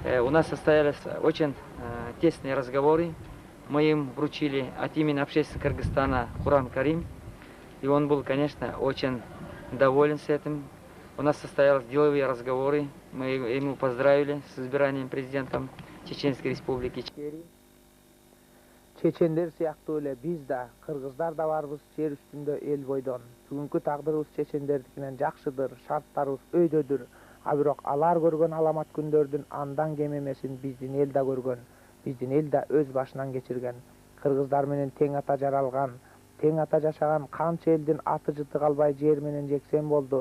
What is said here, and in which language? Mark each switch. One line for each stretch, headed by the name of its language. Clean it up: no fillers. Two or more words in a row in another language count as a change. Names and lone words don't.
Russian: У нас состоялись очень тесные разговоры. Мы им вручили от имени общественности Кыргызстана Куран Карим. И он был, конечно, очень доволен с этим. У нас состоялись деловые разговоры. Мы ему поздравили с избранием президентом Чеченской Республики.
Kyrgyz: Чечендер сыяктуу эле биз да, кыргыздар да барбыз жер үстүндө эл бойдон. Бүгүнкү тагдырыбыз чечендердикинен жакшыдыр, шарттарыбыз өйдөдүр. А бирок алар көргөн аламат күндөрдүн андан кем эмесин биздин эл да көргөн. Биздин эл да өз башынан кечирген. Кыргыздар менен тең ата жаралган, тең ата жашаган канча элдин аты жыты калбай жер менен жексен болду.